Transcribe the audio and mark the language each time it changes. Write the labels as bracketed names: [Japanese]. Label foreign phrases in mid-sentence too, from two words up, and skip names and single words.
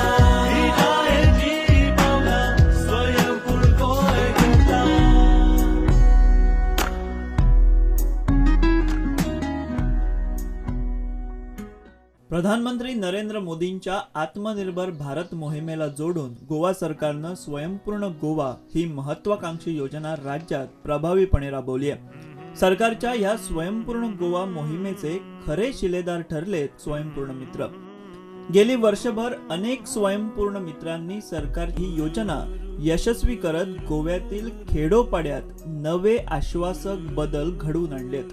[Konkani] विटायेची पावला स्वयंपूर्ण गोंय करता. [Marathi] प्रधानमंत्री नरेंद्र मोदींच्या आत्मनिर्भर भारत मोहिमेला जोडून गोवा सरकारनं स्वयंपूर्ण गोवा ही महत्वाकांक्षी योजना राज्यात प्रभावीपणे राबवली आहे. सरकारच्या या स्वयंपूर्ण गोवा मोहिमेचे खरे शिलेदार ठरलेत स्वयंपूर्ण मित्र. गेली वर्षभर अनेक स्वयंपूर्ण मित्रांनी सरकार ही योजना यशस्वी करत गोव्यातील खेडोपाड्यात नवे आश्वासक बदल घडवून आणलेत.